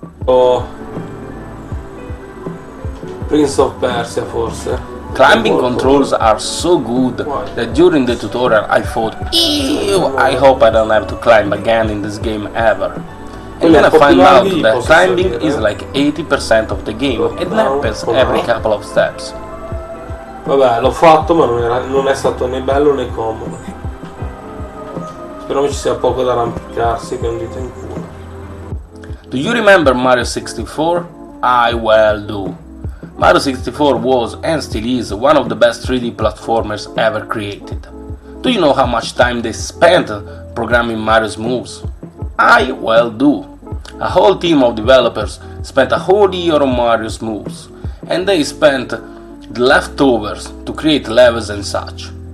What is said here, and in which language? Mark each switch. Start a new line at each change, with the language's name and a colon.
Italian: Oh, Prince of Persia forse.
English: Climbing controls are so good that during the tutorial I thought, ew, I hope I don't have to climb again in this game ever. And then I find out that climbing is like 80% of the game and happens every couple of steps.
Italian: Vabbè, l'ho fatto ma non è stato né bello né comodo. Spero ci sia poco da arrampicarsi che è un dito in culo.
English: Do you remember Mario 64? I well do. Mario 64 was and still is one of the best 3D platformers ever created. Do you know how much time they spent programming Mario's moves? I well do. A whole team of developers spent a whole year on Mario's moves, and they spent the leftovers to create levels and such.